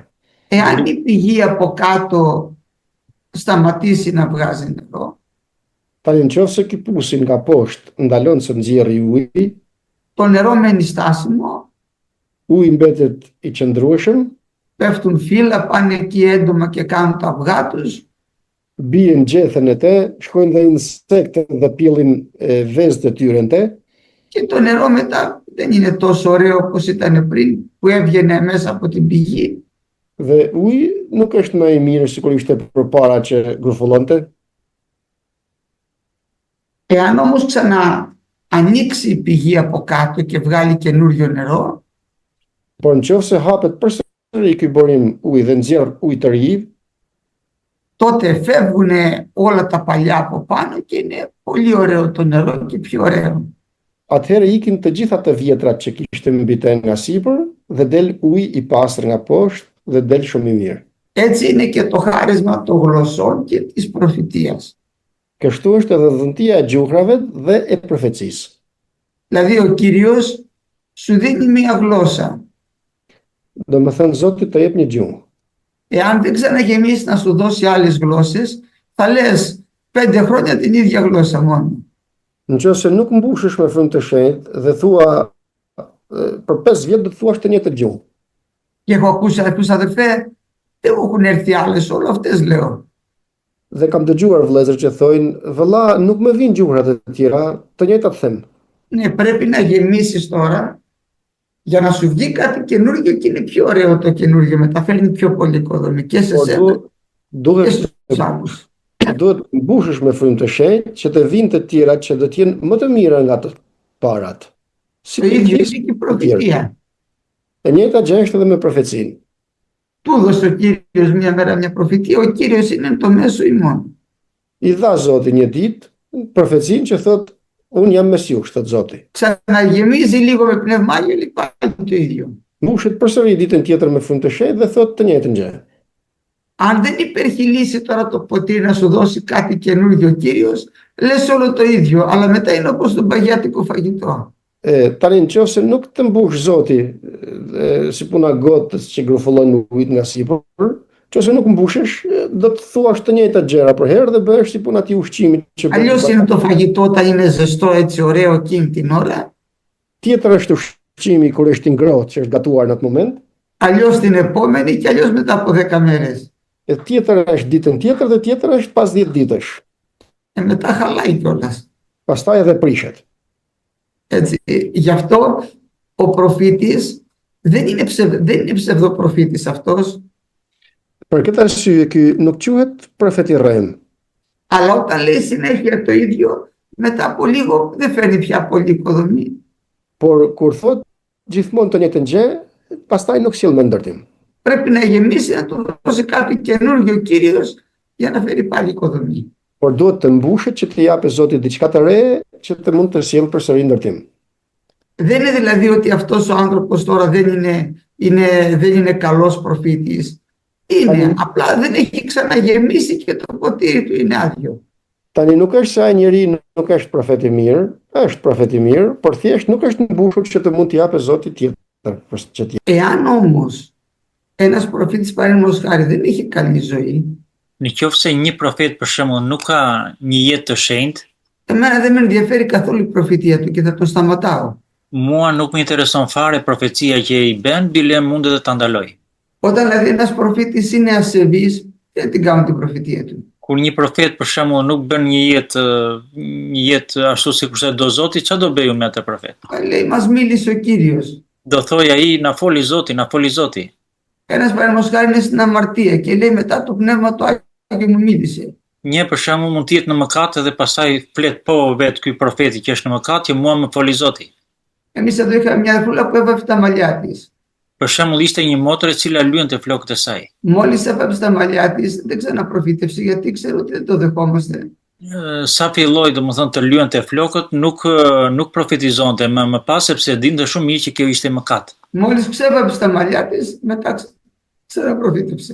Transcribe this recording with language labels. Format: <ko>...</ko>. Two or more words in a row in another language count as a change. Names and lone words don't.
<el>Εάν η πηγή από κάτω σταματήσει να βγάζει νερό,</el> <sq>Tani nëse ky pusi nga poshtë ndalon se nxjerrë uji,</sq> <el>το νερό μένει στάσιμο,</el> <sq>uji mbetet i qëndrueshëm,</sq> <el>πέφτουν φύλλα, πάνε εκεί έντομα και κάνουν τα αυγά τους.</el> <sq>bien gjethen e te, shkojnë dhe insektet dhe pjellin vezët e tyre në te,</sq> <el>Και το νερό μετά δεν είναι τόσο ωραίο όπως ήταν πριν που έβγαινε μέσα από την πηγή.</el> <sq>dhe uji nuk është më i mirë sikur ishte përpara që grufullonte.</sq> <el>Εάν όμως ανοίξει η πηγή από κάτω και βγάλει καινούριο νερό,</el> <sq>Por nëse hapet përsëri ky burim uji dhe nxjerr ujë të ri,</sq> <el>τότε φεύγουν όλα τα παλιά από πάνω και είναι πολύ ωραίο το νερό και πιο ωραίο.</el> <sq>atëherë ikin të gjitha të vjetrat që kishte mbi te nga sipër dhe del uji i pastër nga poshtë dhe del shumë i mirë.</sq> <el>Έτσι είναι και το χάρισμα των γλωσσών και της προφητείας.</el> <sq>Kështu është edhe dhëntia e gjuhrave dhe e profecisë.</sq> <el>Δηλαδή ο Κύριος σου δίνει μία γλώσσα.</el> <sq>Do më thënë Zoti të jep një gjuhë.</sq> <el>Εάν δεν ξαναγεμίσει να σου δώσει άλλες γλώσσες, θα λες 5 χρόνια την ίδια γλώσσα μόνο.</el> <sq>Nëse nuk mbushesh me frymë të shenjtë dhe thua për 5 vjet do të thuash të njëjtën gjuhë.</sq> <el>Και έχω ακούσει τους αδερφέ, δεν μου έχουν έρθει άλλες, όλο αυτές λέω.</el> <sq>Dhe kam dëgjuar vëllezër që thojnë, vëlla, nuk më vijnë gjuhrat e tjera, të njëjtat them.</sq> <el>Ναι, πρέπει να γεμίσεις τώρα για να σου βγει κάτι καινούργιο και είναι πιο ωραίο το καινούργιο, μεταφέρνει πιο πολύ οικοδομή και σε σένα και</el> <sq>Duhet</sq> <el>στους άλλους.</el> <sq>duhet mbushesh me frymë të shenjtë që të vinë të tjerat që do të jenë më të mira nga të parat. Si</sq> <el>Το ίδιο είναι και η προφητεία.</el> <sq>E njëjta gjë është edhe me profecinë.</sq> <el>Του έδωσε ο Κύριος μια μέρα μια προφητεία, ο Κύριος είναι το μέσο ημών.</el> <sq>I dha Zoti një ditë profecinë që thotë unë jam mes jush, thot Zoti.</sq> <el>Ξαναγεμίζει λίγο με πνεύμα Άγιο, λέει πάλι το ίδιο.</el> <sq>Mbushet përsëri ditën tjetër me frymë të shenjtë dhe thotë të njëjtën gjë.</sq> <el>Αν δεν υπερχειλήσει τώρα το ποτήρι να σου δώσει κάτι καινούργιο ο Κύριος, λες όλο το ίδιο, αλλά μετά είναι όπως το παγιάτικο φαγητό.</el> <sq>Tani nëse nuk të mbush Zoti si puna gotës që grufullon ujit nga sipër, nëse nuk mbushesh, do të thuash të njëjtat gjëra për herë dhe bëhesh si puna ti ushqimit që</sq> <el>Αλλιώς είναι το φαγητό όταν είναι ζεστό έτσι ωραίο εκείνη την ώρα,</el> <sq>Tjetër është ushqimi kur është i ngrohtë që është gatuar në atë moment,</sq> <el>αλλιώς την επόμενη και αλλιώς μετά από 10 μέρες.</el> <sq>e tjetër është ditën tjetër dhe tjetër është pas 10 ditësh.</sq> <el>Μετά χαλάει κιόλας.</el> <sq>Pastaj edhe prishet.</sq> <el>Έτσι, γι' αυτό ο προφήτης δεν είναι ψευδοπροφήτης αυτός,</el> <sq>Për këtë arsye ky nuk quhet profeti rrem,</sq> <el>αλλά όταν λέει συνέχεια το ίδιο, μετά από λίγο δεν φέρνει πια πολύ οικοδομή.</el> <sq>por kur thot gjithmonë të njëjtën gjë, pastaj nuk sjell më ndërtim.</sq> <el>Πρέπει να γεμίσει, να του δώσει κάτι καινούργιο ο Κύριος για να φέρει πάλι οικοδομή.</el> <sq>Por duhet të mbushet që të japë Zoti diçka të re që të mund të sjellë përsëri ndërtim.</sq> <el>Δεν είναι δηλαδή ότι αυτός ο άνθρωπος τώρα δεν είναι καλός προφήτης. Είναι, απλά δεν έχει ξαναγεμίσει και το ποτήρι του είναι άδειο.</el> <sq>Tani nuk është se ai njeri nuk është profet i mirë, është profet i mirë, por thjesht nuk është mbushur që të mund t'i japë Zoti tjetër.</sq> <el>Εάν όμως ένας προφήτης παραδείγματος χάρη δεν είχε καλή ζωή,</el> <sq>Në qoftë se një profet për shembull nuk ka një jetë të shenjtë,</sq> <el>εμένα δεν με ενδιαφέρει καθόλου η προφητεία του και θα τον σταματάω.</el> <sq>mua nuk më intereson fare profecia që i bën, bile mund edhe ta ndaloj.</sq> <el>Όταν δηλαδή ένας προφήτης είναι ασεβής, δεν την κάνουν την προφητεία του.</el> <sq>Kur një profet për shembull nuk bën një jetë ashtu sikur se do Zoti, çfarë do bëju me atë profet?</sq> <el>Λέει, μας μίλησε ο Κύριος.</el> <sq>Do thoj ai na foli Zoti, na foli Zoti.</sq> <el>Ένας παραδείγματος χάρη είναι στην αμαρτία και λέει μετά το πνεύμα του Άγιο μου μίλησε.</el> <sq>Një për shembull mund të jetë në mëkat dhe pastaj flet po vetë ky profeti që është në mëkat, që mua më foli Zoti.</sq> <el>Εμείς εδώ είχαμε μια αδερφούλα που έβαφε τα μαλλιά της.</el> <sq>Për shembull ishte një motër e cila lyente flokët e saj.</sq> <el>Μόλις έβαφε τα μαλλιά της, δεν ξαναπροφήτευσε γιατί ξέρω ότι δεν το δεχόμαστε.</el> <sq>Sa filloi domethënë të lyente flokët, nuk profetizonte më pas sepse dinte shumë mirë që kjo ishte mëkat.</sq> <el>Μόλις ξέβαψε τα μαλλιά της, μετά ξαναπροφήτευσε.</el>